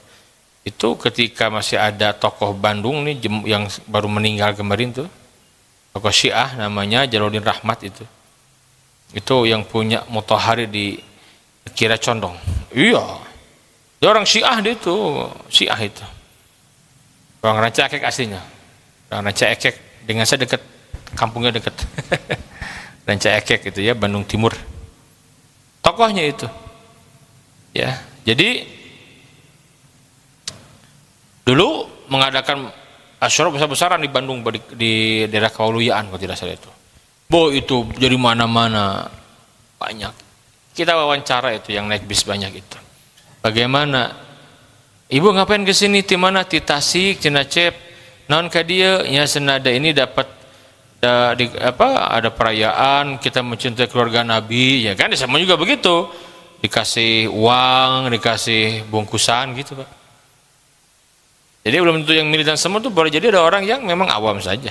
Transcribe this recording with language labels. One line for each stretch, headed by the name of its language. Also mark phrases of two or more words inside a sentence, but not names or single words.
Indonesian: Itu ketika masih ada tokoh Bandung nih yang baru meninggal kemarin tuh, tokoh Syiah namanya Jaludin Rahmat itu yang punya Mutahari di Kira Condong. Iya, dia orang Syiah, dia itu Syiah itu, orang Ranca Ekek aslinya, orang Ranca Ekek, dengan saya dekat, kampungnya dekat. Ranca Ekek itu ya, Bandung Timur. Tokohnya itu, ya. Jadi dulu mengadakan Asyura besar-besaran di Bandung, di daerah Kawaluyaan kalau tidak salah itu. Itu jadi mana-mana banyak. Kita wawancara itu yang naik bis banyak itu. Bagaimana? Ibu ngapain ke sini? Di mana?
Sundanese: Di Tasik, Cinacep. Naon ka dieu?
Indonesian: Ya senada ini dapat ada perayaan, kita mencintai keluarga Nabi, ya kan? Sama juga begitu. Dikasih uang, dikasih bungkusan gitu, Pak. Jadi belum tentu yang militan semua tuh, boleh jadi ada orang yang memang awam saja.